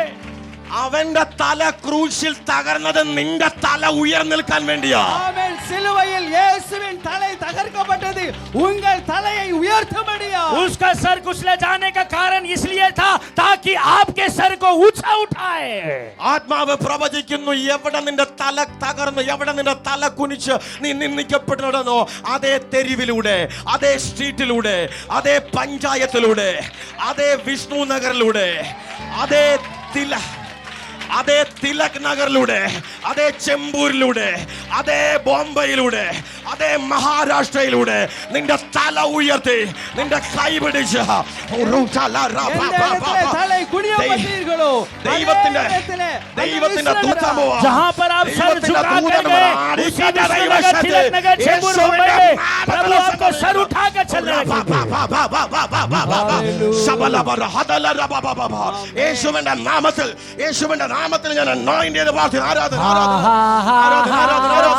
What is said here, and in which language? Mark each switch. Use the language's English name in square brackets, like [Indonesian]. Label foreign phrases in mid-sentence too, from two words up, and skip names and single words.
[Malayalam] അവന്റെ തല ക്രൂശിൽ തകർന്നത് നിന്റെ തല ഉയർന്നിൽക്കാൻ വേണ്ടിയാ. [Tamil] ஆமென். சிலுவையில் இயேசுவின் தலை தகர்க்கப்பட்டது உங்கள் தலையை உயர்த்தும்படியா. [Hindi] उसका सर कुचले जाने का कारण इसलिए था ताकि आपके सर को ऊंचा उठाए। [Malayalam] ആത്മാവ് പ്രവചിക്കുന്നു, എവിടെ നിന്റെ തല തകർന്നു, എവിടെ നിന്റെ തല കുനിച്ച് നീ നിന്ദിക്കപ്പെട്ടു നടന്നോ, അതേ തെരുവിലൂടെ, അതേ സ്ട്രീറ്റിലൂടെ, അതേ പഞ്ചായത്തിലൂടെ, അതേ വിഷ്ണു നഗറിലൂടെ, അതേ തിലക് നഗറിലൂടെ, അതേ ചെമ്പൂരിലൂടെ, അതേ ബോംബെയിലൂടെ, അതേ മഹാരാഷ്ട്രയിലൂടെ നിന്റെ തല ഉയർത്തി, നിന്റെ കൈ പിടിച്ച് [Tamil] தலை குனியப்பட்டீர்களோ [Malayalam] ദൈവത്തിന്റെ ദൂതൻ പോവാ. [Hindi] जहां पर आप सर झुका कर गए उसी विष्णुनगर, तिलक नगर, चेंबूर, मुंबई में प्रभु आपको सर उठा कर चलने लगेंगे। [Malayalam] യേശുവിന്റെ നാമത്തിൽ, യേശുവിന്റെ നാമത്തിൽ ഞാൻ anoint ചെയ്ത പ്രാർത്ഥന. ആരാധന ആരാധന ആരാധന ആരാധന ആരാധന.